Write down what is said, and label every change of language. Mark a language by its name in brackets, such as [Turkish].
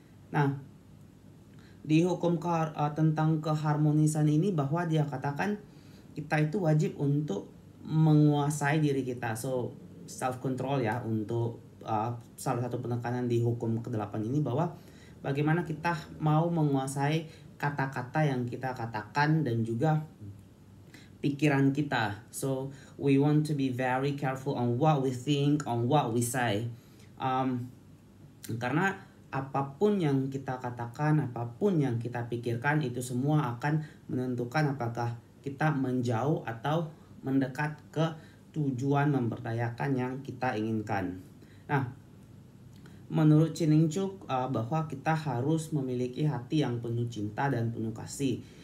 [Indonesian] Nah, di hukum tentang keharmonisan ini bahwa dia katakan kita itu wajib untuk menguasai diri kita. So, self control ya, untuk salah satu penekanan di hukum ke-8 ini, bahwa bagaimana kita mau menguasai kata-kata yang kita katakan dan juga pikiran kita. [English] So we want to be very careful on what we think, on what we say. [Indonesian] Karena apapun yang kita katakan, apapun yang kita pikirkan, itu semua akan menentukan apakah kita menjauh atau mendekat ke tujuan memberdayakan yang kita inginkan. Nah, menurut Chining Chu bahwa kita harus memiliki hati yang penuh cinta dan penuh kasih.